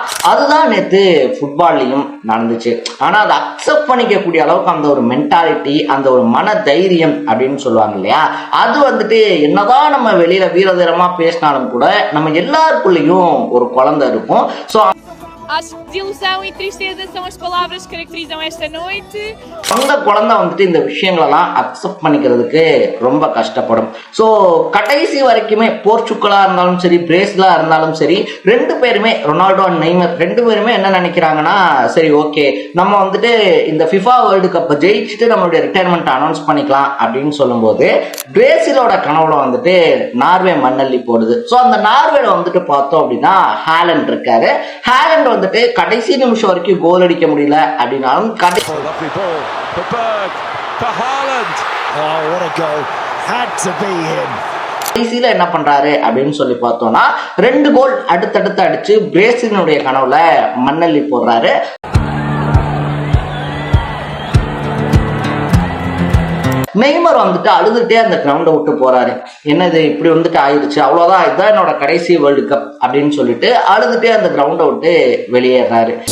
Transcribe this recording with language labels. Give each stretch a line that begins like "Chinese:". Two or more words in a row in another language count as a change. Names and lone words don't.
Tamil: அதுதான் நேற்று ஃபுட்பால்லையும் நடந்துச்சு. ஆனால் அதை அக்செப்ட் பண்ணிக்கக்கூடிய அளவுக்கு அந்த ஒரு மென்டாலிட்டி, அந்த ஒரு மன தைரியம் அப்படின்னு சொல்லுவாங்க இல்லையா, அது வந்துட்டு என்னதான் நம்ம வெளியில வீரதீரமா பேசினாலும் கூட நம்ம எல்லாருக்குள்ளேயும் ஒரு குழந்தை இருக்கும். ஸோ
Portuguese: Acho que desilusão e tristeza são as palavras que caracterizam esta noite.
Tamil: அந்த குழந்தை வந்துட்டு இந்த விஷயங்களெல்லாம் அக்செப்ட் பண்ணிக்கிறதுக்கு ரொம்ப கஷ்டப்படும். ஸோ கடைசி வரைக்குமே போர்ச்சுகலா இருந்தாலும் சரி, பிரேசிலா இருந்தாலும் சரி, ரெண்டு பேருமே ரொனால்டோ அண்ட் நெய்மர் ரெண்டு பேருமே என்ன நினைக்கிறாங்கன்னா, சரி ஓகே நம்ம வந்துட்டு இந்த ஃபிஃபா வேர்ல்டு கப்பை ஜெயிச்சுட்டு நம்மளுடைய
English: retirement announce
Tamil: பண்ணிக்கலாம் அப்படின்னு சொல்லும்போது, பிரேசிலோட கனவுல வந்துட்டு நார்வே மண்ணள்ளி போடுது. ஸோ அந்த நார்வேல வந்துட்டு பார்த்தோம் அப்படின்னா ஹாலண்ட் இருக்காரு. ஹாலண்ட் வந்துட்டு கடைசி நிமிஷம் வரைக்கும் கோல் அடிக்க முடியல அப்படின்னாலும்
English: Lovely ball for Berg, for Haaland. Oh, what a goal. Had to be him.
Tamil: கடைசியில என்ன பண்றாரு அப்படின்னு சொல்லி பார்த்தோம்னா 2 கோல் அடுத்தடுத்து அடிச்சு பிரேசிலினுடைய கனவுல மண்ணள்ளி போடுறாரு. நெய்மர் வந்துட்டு அழுதுட்டே அந்த கிரவுண்டை விட்டு போறாரு. என்னது இப்படி வந்துட்டு ஆயிடுச்சு, அவ்வளவுதான், இதுதான் என்னோட கடைசி
English: world cup
Tamil: அப்படின்னு சொல்லிட்டு அழுதுட்டே அந்த கிரவுண்டை விட்டு வெளியேறாரு.